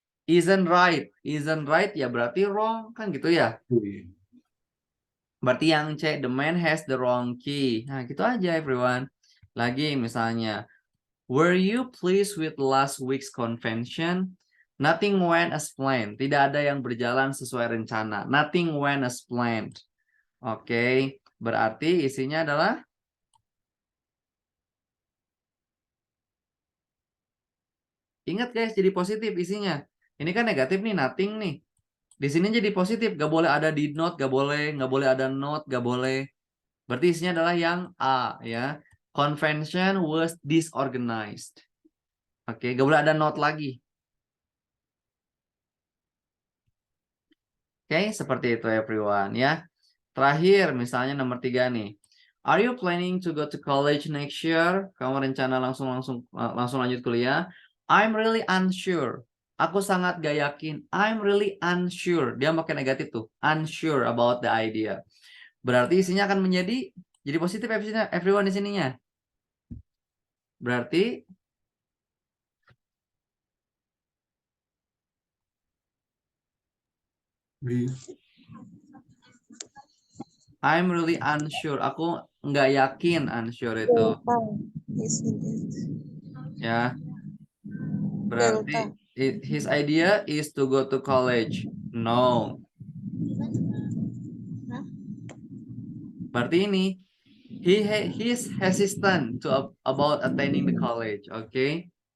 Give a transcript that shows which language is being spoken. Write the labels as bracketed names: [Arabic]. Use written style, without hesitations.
[English] Isn't right. Isn't right [Indonesian] ya berarti wrong. Kan gitu ya. Berarti yang C. [English] The man has the wrong key. [Indonesian] Nah gitu aja [English] everyone. [Indonesian] Lagi misalnya. [English] Were you pleased with last week's convention? Nothing went as planned. [Indonesian] Tidak ada yang berjalan sesuai rencana. [English] Nothing went as planned. Oke. [Indonesian] Berarti isinya adalah ingat guys, jadi positif isinya. Ini kan negatif nih, nothing nih. Di sini jadi positif, gak boleh ada did not, gak boleh ada not, gak boleh. Berarti isinya adalah yang A ya. [English] Convention was disorganized. [Indonesian] Oke, gak boleh ada not lagi. Oke, seperti itu everyone ya. Terakhir, misalnya nomor 3 nih. [English] Are you planning to go to college next year? [Indonesian] Kamu rencana langsung lanjut kuliah? [English] I'm really unsure. [Indonesian] Aku sangat gak yakin. [English] I'm really unsure. [Indonesian] Dia pakai negatif tuh. [English] Unsure about the idea. [Indonesian] Berarti isinya akan menjadi positif everyone di sininya. [English] Berarti I'm really unsure. [Indonesian] Aku nggak yakin unsure itu. Ya. [English] Berarti his idea is to go to college. No. [Indonesian] Berarti ini [English] he's hesitant about attending the college. Okay?